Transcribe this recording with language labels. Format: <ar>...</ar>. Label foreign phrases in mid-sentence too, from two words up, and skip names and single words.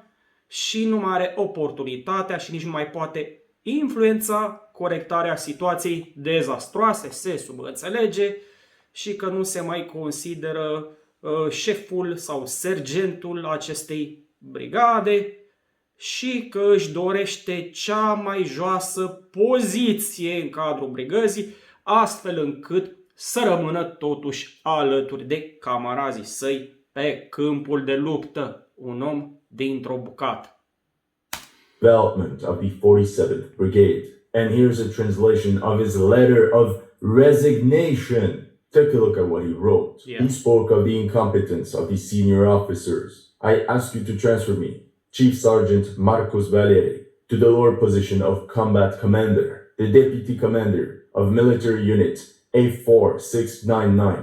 <ro>Și nu mai are oportunitatea și nici nu mai poate influența corectarea situației dezastroase, se subînțelege, și că nu se mai consideră șeful sau sergentul acestei brigade și că își dorește cea mai joasă poziție în cadrul brigăzii, astfel încât să rămână totuși alături de camarazii săi pe câmpul de luptă, un om dintr-o bucată.</ro> <en>Development of the 47th Brigade. And here's a translation of his letter of resignation. Take a look at what he wrote. Yeah. He spoke of the incompetence of the senior officers. I ask you to transfer me, Chief Sergeant Marcus Valieri, to the lower position of Combat Commander, the Deputy Commander of Military Unit A4699.</en>